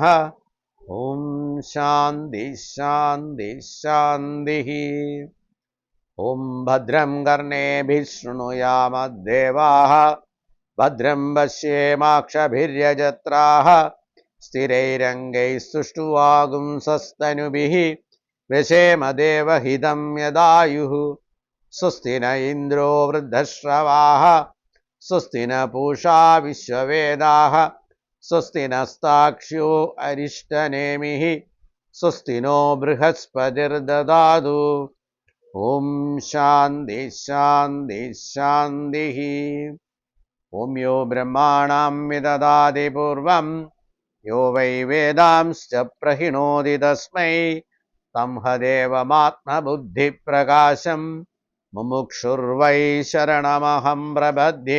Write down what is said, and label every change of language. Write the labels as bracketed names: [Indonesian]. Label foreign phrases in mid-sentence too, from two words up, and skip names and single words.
[Sanskrit] ഓം ശാന്തി ശാന്തി ശാന്തി. ഓം ഭദ്രം കർണേഭിः ശൃണുയാമദ്ദേവാः ഭദ്രം പശ്യേമാക്ഷഭിര്യജത്രാः സ്ഥിരൈരംഗൈസ്തുഷ്ടുവാഗുംസस्तनुभिः व्यशेम देवहितं यदायुः. स्वस्ति न इन्द्रो वृद्धश्रवाः स्वस्ति न पूषा विश्ववेदाः स्वस्ति नस्ताक्ष्यो अरिष्टनेमिः स्वस्ति नो बृहस्पतिर्ददातु. ഓം ശാന്തി ശാന്തി ശാന്തി. ഓം യോ ബ്രഹ്മാണം വിദദാതി പൂർവം യോ വൈ വേദാംശ്ച പ്രഹിണോതി തസ്മൈ തം ഹദേവമാത്മബുദ്ധിപ്രകാശം മുമുക്ഷുർവൈ ശരണമഹം പ്രപദ്യേ.